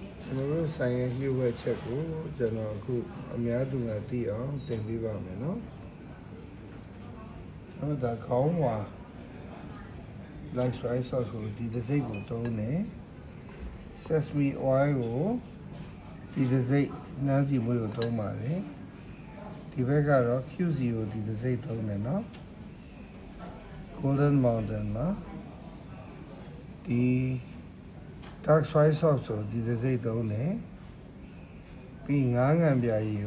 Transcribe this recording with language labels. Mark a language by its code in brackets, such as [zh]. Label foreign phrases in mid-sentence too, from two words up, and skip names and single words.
[my] ကျွန်တော်တို့ဆိုင်ရဲ့လျှို့ဝှက်ချက်ကိုကျွန်တော်အခုအများသူငါသိအောင်တင်ပြပါမယ်နော်။အဲ့ဒါခေါင်းဝါ [en] like rice sauce [my] ကိုဒီတစ်စိတ်ကိုသုံးတယ်။ [en] sesame oil [my] ကိုဒီတစ်စိတ်နှမ်းစီ မွေးကိုသုံးပါတယ်။ဒီဘက်ကတော့ QC ကိုဒီတစ်စိတ်သုံးတယ်နော်။ Golden Mountain မှာဒီ [en] dark soy sauce [my] ကိုဒီတစ်စိတ်သုံးတယ်ပြီးငါးငံပြာကြီး